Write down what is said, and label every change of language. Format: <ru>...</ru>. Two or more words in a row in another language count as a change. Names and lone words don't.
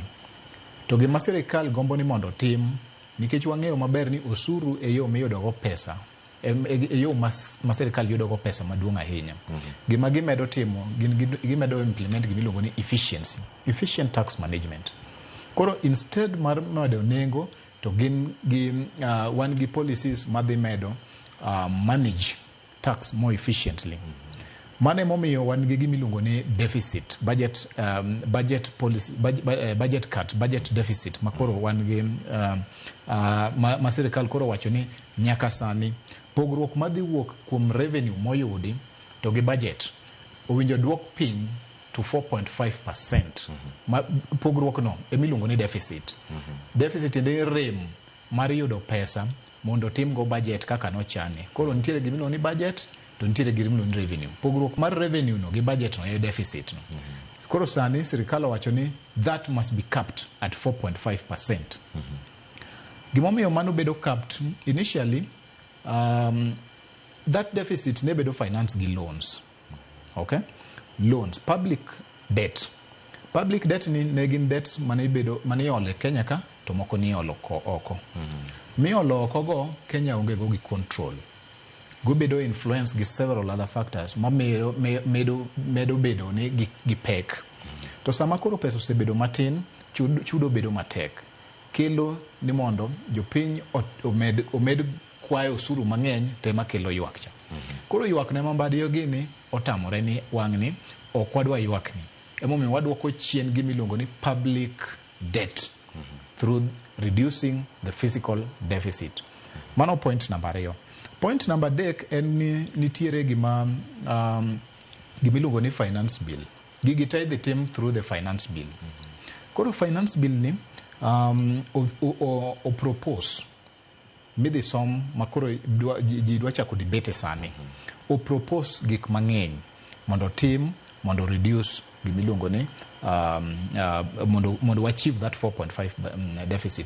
<luo>To gima sirkal gombo ni mondo tim, nikech wang'eyo maber ni osuru e yo miyudogo pesa, e yo ma sirkal yudogo pesa maduong' ahinya. Gima gimedo timo, gimedo implement gimiluongo ni</luo> <en>efficient tax management.</en> <luo>Koro instead mar medo nengo, to wan gi policies madhi medo</luo> <en>manage tax more efficiently.</en> <luo>Mane momiyo wan gi gimiluongo ni</luo> <en>deficit, budget policy, budget cut, budget deficit,</en> <luo>makoro wan gi ma sirkal koro wacho ni nyaka sani pogruok madhi wuok kuom revenue moyudi to gi budget owinjo duok piny to 4.5%. Pogruok no emiluongo ni deficit. Deficit ende rem mar yudo pesa mondo tim go budget kaka nochane. Koro nitiere gimiluongo ni budget to nitiere gimiluongo ni revenue. Pogruok mar revenue no gi budget no e deficit no. Koro sani sirkal wacho ni</luo> <en>that must be capped at 4.5%.</en> <luo>Gimomiyo mano bedo</luo> <en>capped initially, that deficit</en> <luo>ne bedo finance gi loans.</luo> <en>Okay? Loans, public debt. Public debt</en> <luo>ne gin debts mane iolo e Kenya ka to moko ni iolo oko. Miolo oko go Kenya onge go gi control. Gubedo influence gi</luo> <en>several other factors</en> <luo>ma medo bedo ni gi pek. To sama koro pesa osebedo matin, chudo bedo matek. Kelo ni mondo jopiny omed kwayo osuru mang'eny tema kelo ywak cha. Koro ywak ne Mbadi gini otamore ni wang'ni ok wadwa ywak ni. Emomiyo wadwoko chien gimiluongo ni</luo> <en>public debt through reducing the fiscal deficit.</en> <luo>Mano</luo> <en>point number 2. Point number 3</en> <luo>en ni nitiere gimiluongo ni</luo> <en>finance bill.</en> <luo>Gigi te idhi tim</luo> <en>through the finance bill.</en> <luo>Koro</luo> <en>finance bill</en> <luo>ni o propose midhi som makoro ji dwa chako debate sani. O propose gik mang'eny mondo tim, mondo reduce gimiluongo ni mondo</luo> <en>achieve that 4.5 deficit.</en>